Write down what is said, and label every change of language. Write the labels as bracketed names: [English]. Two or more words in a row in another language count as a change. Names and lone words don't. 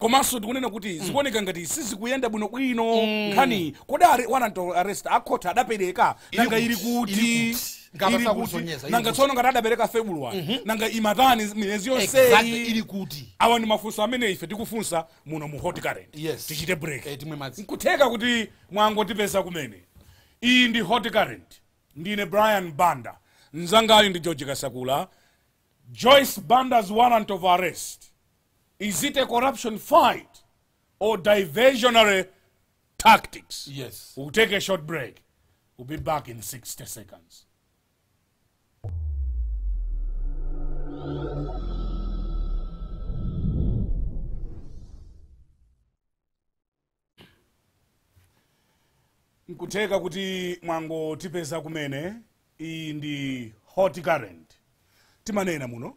[Nyanja] komanso tikunena kuti zikuoneka ngati sizikuyenda bwinobwino nkhani kodi [English] warrant of arrest [Nyanja] akhotha adapereka nanga ili kuti nanga tsono ngati adapereka February nanga imatani miyezi yonseyi ili kuti awa ndi mafunso amene ife tikufunsa muno mu hot current. Tichite break nkutheka kuti mwangotipeza kumene. Iyi ndi hot current, ndine Brian Banda, mzangali ndi George Kasakula. [English] Joyce Banda's warrant of arrest, is it a corruption fight or diversionary tactics? We'll take a short break. We'll be back in 60 seconds. [Nyanja] Nkuteka kuti mwangotipeza kumene. Iyi ndi hot current. Timanena muno.